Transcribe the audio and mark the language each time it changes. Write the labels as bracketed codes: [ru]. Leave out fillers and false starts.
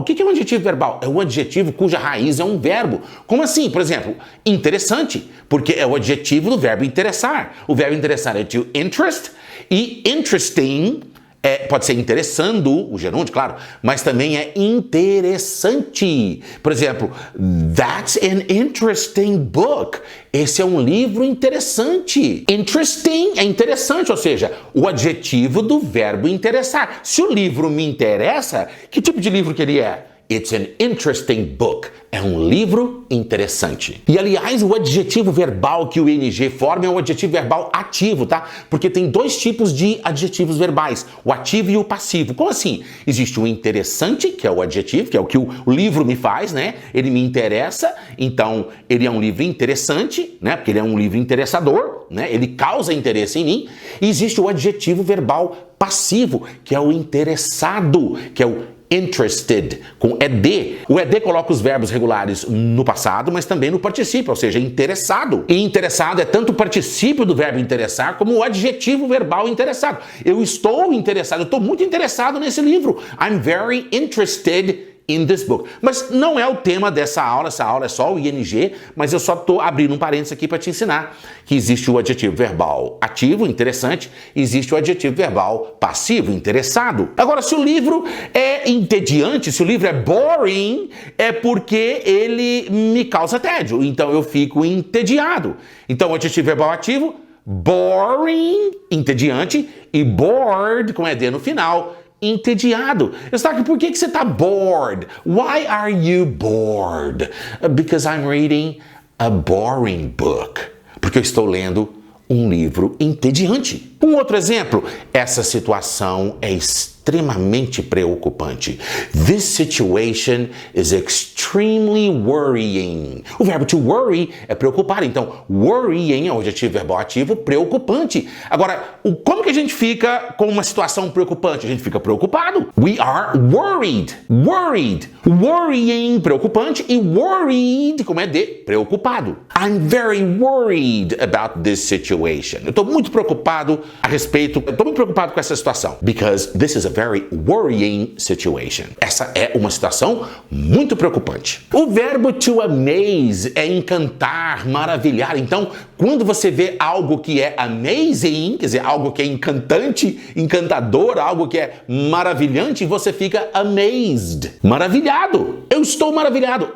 [pt] O que é um adjetivo verbal? É um adjetivo cuja raiz é um verbo. Como assim? Por exemplo, interessante, porque é o adjetivo do verbo interessar. O verbo interessar é to interest e interesting pode ser interessando, o gerúndio, claro, mas também é interessante. [en] Por exemplo, that's an interesting book. [pt] Esse é um livro interessante. Interesting é interessante, ou seja, o adjetivo do verbo interessar. Se o livro me interessa, que tipo de livro que ele é? [en] It's an interesting book. [pt] É um livro interessante. E, aliás, o adjetivo verbal que o ing forma é um adjetivo verbal ativo, tá? Porque tem 2 tipos de adjetivos verbais, o ativo e o passivo. Como assim? Existe o interessante, que é o adjetivo, que é o que o livro me faz, né? Ele me interessa, então ele é um livro interessante, né? Porque ele é um livro interessador, né? Ele causa interesse em mim. E existe o adjetivo verbal passivo, que é o interessado, que é o interested, com ED. O ED coloca os verbos regulares no passado, mas também no particípio, ou seja, interessado. E interessado é tanto o particípio do verbo interessar, como o adjetivo verbal interessado. Eu estou interessado, eu estou muito interessado nesse livro. [en] I'm very interested in this book. [pt] Mas não é o tema dessa aula, essa aula é só o ING, mas eu só estou abrindo um parênteses aqui para te ensinar que existe o adjetivo verbal ativo, interessante, e existe o adjetivo verbal passivo, interessado. Agora, se o livro é entediante, se o livro é boring, é porque ele me causa tédio, então eu fico entediado. Então, o adjetivo verbal ativo, boring, entediante, e bored, com ED no final, entediado. Eustáquio, por que você está bored? [en] Why are you bored? Because I'm reading a boring book. [pt] Porque eu estou lendo um livro entediante. Um outro exemplo, essa situação é extremamente preocupante. [en] This situation is extremely worrying. [pt] O verbo to worry é preocupar, então worrying é o adjetivo verbal ativo preocupante. Agora, como que a gente fica com uma situação preocupante? A gente fica preocupado. We are worried. Worried. Worrying, preocupante, e worried, como é de preocupado. [en] I'm very worried about this situation. [pt] Eu estou muito preocupado com essa situação. [en] Because this is a very worrying situation. [pt] Essa é uma situação muito preocupante. O verbo to amaze é encantar, maravilhar. Então, quando você vê algo que é amazing, quer dizer, algo que é encantante, encantador, algo que é maravilhante, você fica amazed, maravilhado. Eu estou maravilhado.